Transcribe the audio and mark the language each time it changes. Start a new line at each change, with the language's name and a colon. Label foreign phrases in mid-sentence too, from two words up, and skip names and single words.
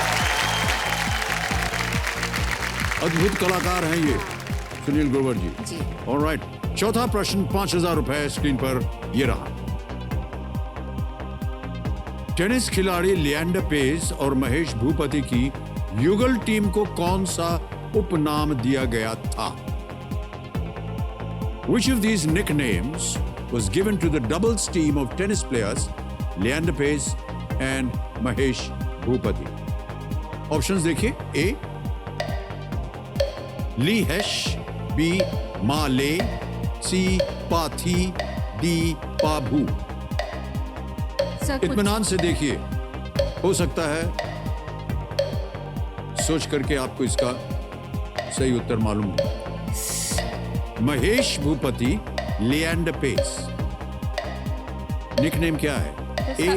Hindi: अद्भुत कलाकार हैं ये सुनील ग्रोवर जी। जी। ऑलराइट, चौथा प्रश्न 5,000 रुपए स्क्रीन पर ये रहा। टेनिस खिलाड़ी लिएंडर पेस और महेश भूपति की युगल टीम को कौन सा उपनाम दिया गया था?
English: Which of these nicknames was given to the doubles team of tennis players Leander Paes and Mahesh Bhupati?
Hindi: Options देखिए। A. Lee Hesh, B. Ma Le, C. Pathi, D. Pabhu। इत्मीनान से देखिए, हो सकता है सोच करके आपको इसका सही उत्तर मालूम हो। महेश भूपति, लिएंडर पेस। निकनेम क्या है? ए.